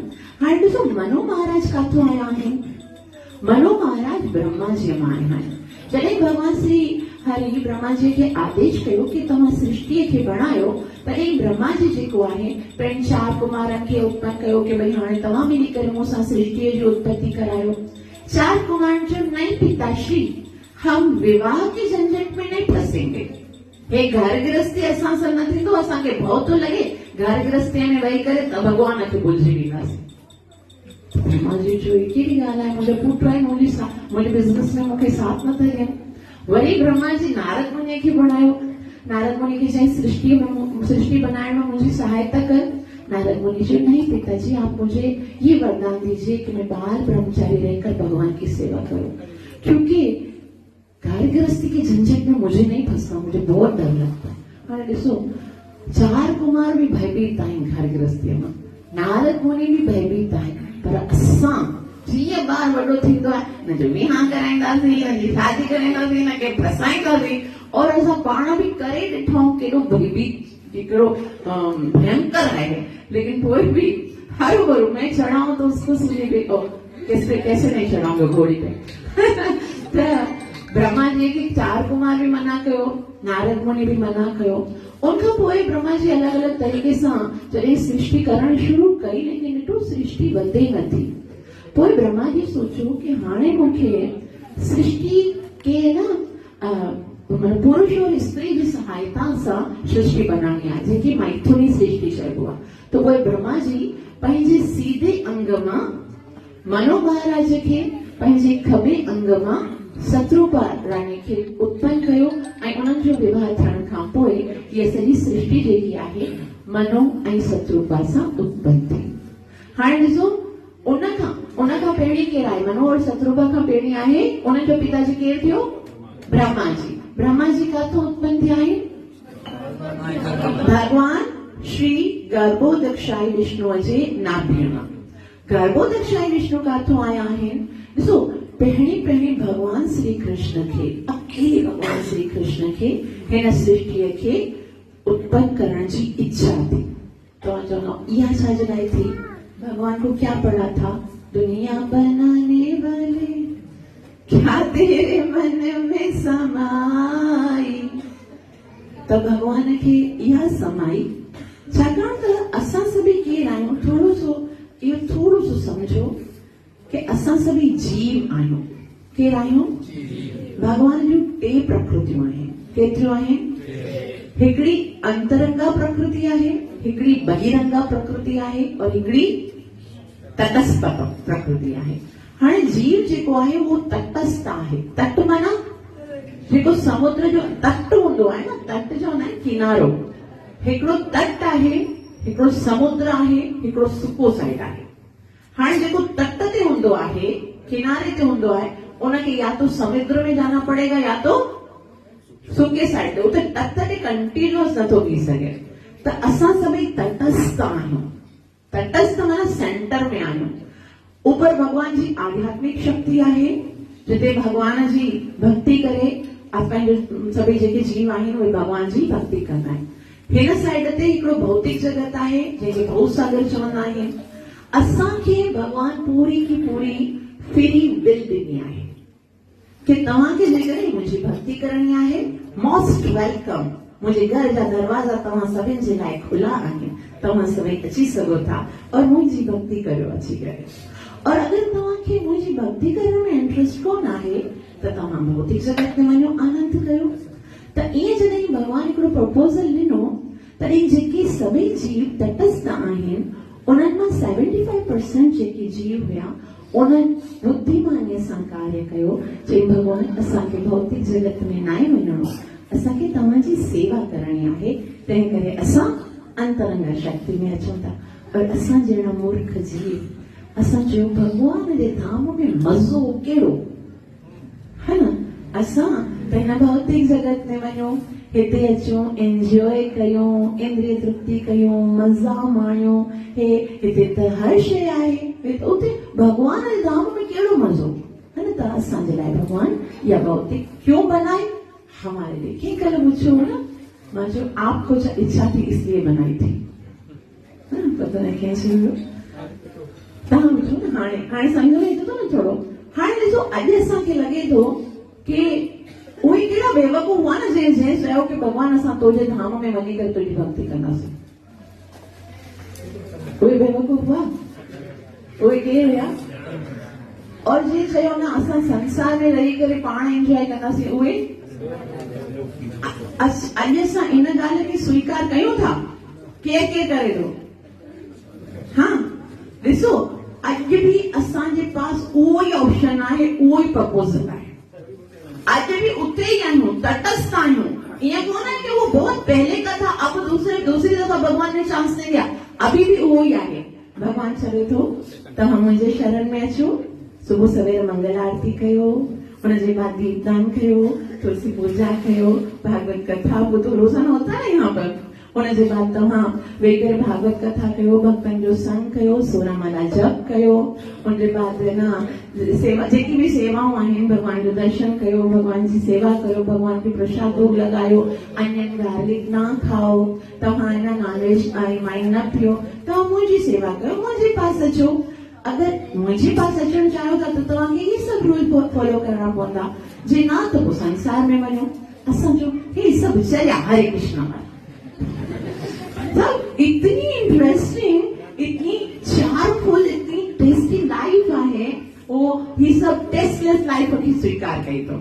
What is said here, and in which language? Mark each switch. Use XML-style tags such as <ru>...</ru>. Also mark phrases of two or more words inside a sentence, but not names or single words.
<sd>हाणे ॾिसो मनो महाराज काथो आया आहिनि? मनो महाराज ब्रह्मा जी मां आहिनि। जॾहिं भगवान श्री हरि ब्रह्मा जी खे आदेश कयो कि तव्हां सृष्टिअ खे बणायो, तॾहिं ब्रह्मा जी जेको आहे पंहिंजे 4 कुमारनि खे उत्पन्न कयो कि भई हाणे तव्हां मिली करे मूंसां सृष्टिअ जी उत्पत्ति करायो। 4 कुमारनि जो</sd> <hi>नहीं पिताश्री, हम विवाह के झंझट में नहीं फंसेंगे।</hi> <sd>हे घर गृहस्थी असां सां न थींदो, असांखे भउ थो लॻे घर गृहस्थीअ में वेही करे त भॻवान खे भुलिजी वेंदासीं। ब्रह्मा जी जो कहिड़ी ॻाल्हि आहे, मुंहिंजो पुटु आहे, मुंहिंजे बिज़नेस में मूंखे साथ नथा ॾियनि। वरी ब्रह्मा जी नारद मुनि खे घुरायो। नारद मुनि खे चई</sd> <hi>सृष्टि बनाने में मुझे सहायता कर। नारद मुनि जी, नहीं पिताजी, आप मुझे ये वरदान दीजिए कि मैं बाहर ब्रह्मचारी रहकर भगवान की सेवा करूं, क्योंकि घर गृहस्थी की झंझट में मुझे नहीं फंसना, मुझे बहुत डर लगता है।</hi> <sd>हाणे ॾिसो, 4 कुमार भी भयभीत आहिनि घर गृहस्थीअ में, नारद मुनि भी भयभीत आहिनि, पर असां जीअं ॿार वॾो थींदो आहे, न जो विहांउ कराईंदासीं, न जी शादी कराईंदासीं, न के फसाईंदासीं, और असां पाण भी करे ॾिठो केॾो भयभीत, केॾो भयंकर है।</sd> <hi>लेकिन कोई भी हर गुरु में चढ़ाऊं तो उसको सुने भी, कैसे नहीं चढ़ाऊंगे घोड़ी पे।</hi> <sd>तो ब्रह्मा जी के 4 कुमार भी मना कयो, नारद मुनि भी मना कयो। उनखां पोइ ब्रह्मा जी अलग अलग तरीके सां जॾहिं सृष्टि करण शुरू कई, लेकिन ॾिठो सृष्टि वधे नथी। पोइ ब्रह्मा जी सोचियो कि हाणे मूंखे सृष्टि के न पुरुष और स्त्री जी सहायता सां सृष्टि बनानी आहे, जेकी मैथुनी सृष्टि चइबो आहे। तो पोइ ब्रह्मा जी पंहिंजे सीधे अंग मां मनो महाराज खे, पंहिंजे खबे अंग मां शत्रुपा रानी खे उत्पन्न कयो, ऐं उन्हनि जो विवाह थियण खां पोइ इहा सॼी सृष्टि जेकी आहे मनो ऐं शत्रुपा सां उत्पन्न थी। हाणे ॾिसो, उनखां पहिरीं केरु आहे? मनो और शत्रुपा खां पहिरीं आहे उन्हनि जो पिताजी केरु थियो? ब्रह्मा जी। ब्रह्मा जी काथों उत्पन्न थिया आहिनि? भगवान श्री गर्भोदक्षाई विष्णु जे नाभीअ मां। गर्भोदक्षाई विष्णु काथों आया आहिनि? ॾिसो, पहिरीं भगवान श्री कृष्ण खे, अकेले भगवान श्री कृष्ण खे हिन सृष्टिअ खे उत्पन्न करण जी इच्छा थी। तो चवंदो, इहा छा जे लाइ थी?</sd> <hi>भगवान को क्या पढ़ा था? दुनिया बनाने वाले क्या तेरे मन में समाई।</hi> <sd>तो भगवान खे इहा समाई, छाकाणि त असां सभी केरु आहियूं? थोरो सो समझो कि असां सभी जीव आहियूं। केरु आहियूं? भगवान जूं 2 प्रकृतियूं आहिनि। केतिरियूं आहिनि? हिकिड़ी अंतरंगा प्रकृति आहे, हिकिड़ी बहिरंगा प्रकृति आहे, और हिकिड़ी तटस्थ प्रकृति आहे। हाणे जीव जेको आहे उहो तटस्थ आहे। तट माना जेको समुद्र जो तट हूंदो आहे न, तट चवंदा आहिनि किनारो। हिकिड़ो तट आहे, हिकिड़ो समुद्र आहे, हिकिड़ो सुको साइड आहे। हाणे जेको तट ते हूंदो आहे, किनारे ते हूंदो आहे, उनखे</sd> <hi>या तो समुद्र में जाना पड़ेगा या तो</hi> <sd>सूके साइड ते। उते तट ते कंटिन्यूअस नथो थी सघे। त असां सभई तटस्थ आहियूं। तटस्थ माना सेंटर में आहियूं। ऊपर भगवान जी आध्यात्मिक शक्ति आहे, जिते भगवान जी भक्ति करे पंहिंजो सभई जेके जीव आहिनि उहे भगवान जी भक्ति कंदा आहिनि। हिन साइड ते हिकिड़ो भौतिक जगत आहे, जंहिंखे भव सागर चवंदा आहिनि। असांखे भगवान</sd> <hi>पूरी की पूरी</hi> <en>free will</en> <sd>ॾिनी आहे कि तव्हांखे जेकॾहिं मुंहिंजी भक्ति करणी आहे,</sd> <en>most welcome.</en> <sd>मुंहिंजे घर जा दरवाजा तव्हां सभिनि जे लाइ खुला आहिनि। तव्हां सभई अची सघो था और मुंहिंजी भक्ति करियो अची करे। और अगर तव्हांखे मुंहिंजी भक्ति करण में इंट्रेस्ट कोन आहे त तव्हां भौतिक जगत में वञो, आनंद कयो। त ईअं जॾहिं भगवान हिकिड़ो प्रपोज़ल ॾिनो, तॾहिं जेके सभई जीव तटस्थ आहिनि, उन्हनि मां 75% जेके जीव हुया, उन्हनि बुद्धिमानीअ सां कार्य कयो। चई, भगवान असांखे भौतिक जगत में न वञिणो, असांखे तव्हांजी सेवा करणी आहे। तंहिं करे असां अंतरंग शक्ति में अचूं था। और असां जहिड़ा मूर्ख जीव, असां चयो भगवान जे धाम में मज़ो कहिड़ो है न? असां हिन भौतिक जगत में वञूं, हिते अचूं, एंजॉय कयूं, इंद्रिय तृप्ति कयूं, मज़ा माणियूं। हिते त हर शइ आहे, उते भगवान जे धाम में कहिड़ो मज़ो है न? त असांजे लाइ</sd> <hi>भगवान या भौतिक क्यों बनाए? हमारे लिए। की कल पूछो ना,</hi> <sd>मां चयो</sd> <hi>आपको इच्छा थी इसलिए बनाई थी, पता नहीं कैसे हुयो।</hi> <sd>तव्हां ॿुधो न, हाणे सम्झ में ईंदो न थोरो। हाणे ॾिसो, अॼु असांखे लॻे थो कि उहे कहिड़ा बेवकूफ़ हुआ न जंहिं चयो कि भगवान असां तुंहिंजे धाम में वञी करे तुंहिंजी भक्ति कंदासीं। उहे बेवकूफ़ हुआ? उहे केरु हुया? और जीअं चयो न असां संसार में रही करे पाण एंजॉय कंदासीं, उहे अॼु असां इन ॻाल्हि खे स्वीकार कयूं था? केरु करे थो? हाँ, ॾिसो, अॼु बि असांजे पास उहो ई ऑप्शन आहे, उहो ई प्रपोजल आहे। अॼु बि उते ई आहियूं, तटस्थ आहियूं।</sd> <hi>ईअं कोन है कि वो बहुत पहले का था, अब दूसरी दफा भगवान ने चांस नहीं दिया, अभी भी</hi> <sd>उहो ई आहे। भगवान चवे थो त मुंहिंजे शरण में अचो, सुबुह सवेर मंगल आरती कयो, उनजे बाद दीपदान कयो, तुलसी पूजा कयो, भागवत कथा ॿुधो,</sd> <hi>रोज़ाना होता है यहाँ पर।</hi> <sd>उनजे बाद तव्हां वेही करे भागवत कथा कयो, भक्तनि जो संग कयो, सोरामाला जप कयो। उनजे बाद न सेवा, जेकी भी सेवाऊं आहिनि, भगवान जो दर्शन कयो, भगवान जी सेवा कयो, भगवान खे प्रसाद भोग लगायो,</sd> <en>onion garlic</en> <hi>ना खाओ,</hi> <sd>तव्हां</sd> <en>nonveg wine</en> <sd>न पियो, तव्हां मुंहिंजी सेवा कयो, मुंहिंजे पास अचो। अगर मुंहिंजे पास अचणु चाहियो था त तव्हांखे इहे सभु</sd> <en>rule follow</en> <sd>करणा पवंदा, जे न त पोइ संसार में वञो। असांजो हे सभु चया हरे कृष्ण वारा</sd> <hi>सब इतनी</hi> <sd>इंटरेस्टिंग, इतनी चार्मफुल, इतनी</sd> <en>tasty life</en> <sd>आहे,</sd> <hi>वो ही सब</hi> <en>tasteless life</en> <sd>खे स्वीकार कई तो।</sd>